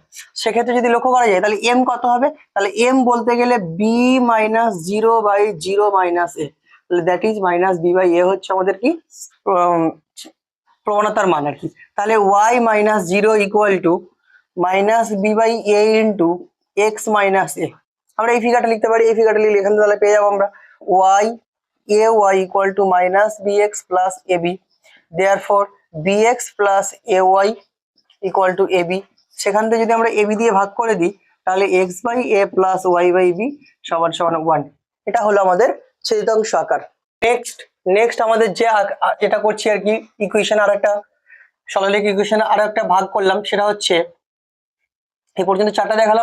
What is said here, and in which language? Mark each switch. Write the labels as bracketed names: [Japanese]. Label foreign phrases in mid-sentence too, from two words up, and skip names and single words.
[Bangla] সেক্ষেত্রে যদি লক্ষ্য করা যায় তাহলে এম কত হবে? তাহলে এম বলতে গেলে বি মাইনাস 0/0 মাইনাস এ, তাহলে [English] that is minus b by a [Bangla] হচ্ছে আমাদের কি প্রবণতার মান আর কি। [English] তাহলে y minus 0 equal to minus b by a into x minus a. [Bangla] আমরা এই ফিগারটা লিখতে পারি, এই ফিগারটা লিখলে এখান থেকে তাহলে পেয়ে যাবো আমরা y a y [English] equal to minus b x plus a b, therefore bx plus a y equal to a b. [Bangla] সেখান থেকে যদি আমরা এ বি দিয়ে ভাগ করে দিই তাহলে [English] x by a plus y by b [Bangla] সমান সমান 1। এটা হলো আমাদের ছেদিতাংশ আকার। নেক্সট আমাদের যেটা করছি আর কি, ইকুয়েশন আর একটা সরলরেখা ইকুয়েশন আর একটা ভাগ করলাম, সেটা হচ্ছে এই পর্যন্ত 4টা দেখালাম।